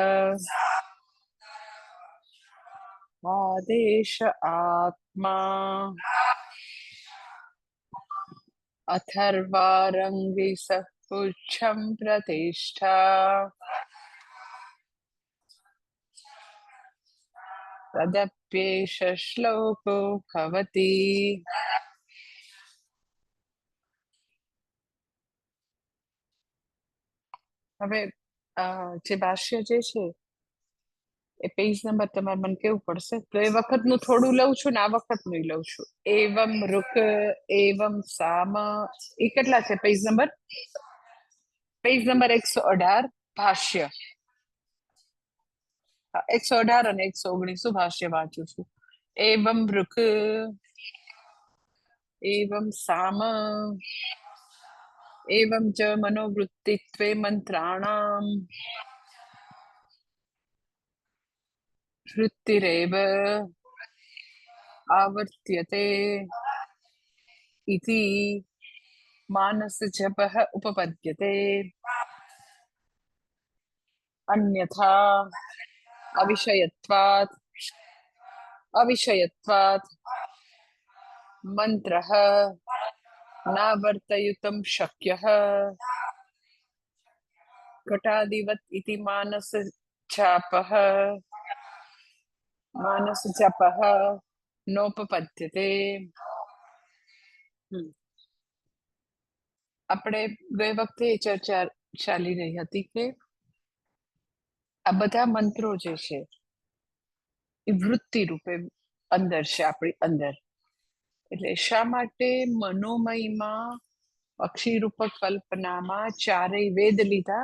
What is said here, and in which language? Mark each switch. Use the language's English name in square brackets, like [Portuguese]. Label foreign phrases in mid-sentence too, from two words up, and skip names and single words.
[Sanskrit] आदेश आत्मा अथर्वारंगिसः पुच्छं प्रतिष्ठा तदप्येष श्लोको भवति [Gujarati] હવે જે ભાષ્ય જે છે એ પેજ નંબર તમારે મને કેવું પડશે. તો એ વખતનું થોડું લઉં છું ને આ વખતનું લઉં છું. [Sanskrit] એવમ રુક એવમ સામ, [Gujarati] એ કેટલા છે પેજ નંબર? પેજ નંબર 118 ભાષ્ય. 118 અને 119 ભાષ્ય વાંચું છું. [Sanskrit] એવમ રુક એવમ સામ એવમ ચ મનોવૃત્તિત્વે મંત્રાણામ વૃત્તિરેવ आवर्त्यते इति मानसजपः उपपद्यते। अन्यथा अविषयत्वात् मंत्रः नावर्तयितुं शक्यः घटादिवत् इति मानसजपः नोपपद्यते। [Gujarati] આપણે ગઈ વખતે ચર્ચા ચાલી રહી હતી કે આ બધા મંત્રો જે છે એ વૃત્તિ રૂપે અંદર છે, આપણી અંદર. એટલે શા માટે મનોમયમાં અક્ષી રૂપક કલ્પનામાં ચારેય વેદ લીધા?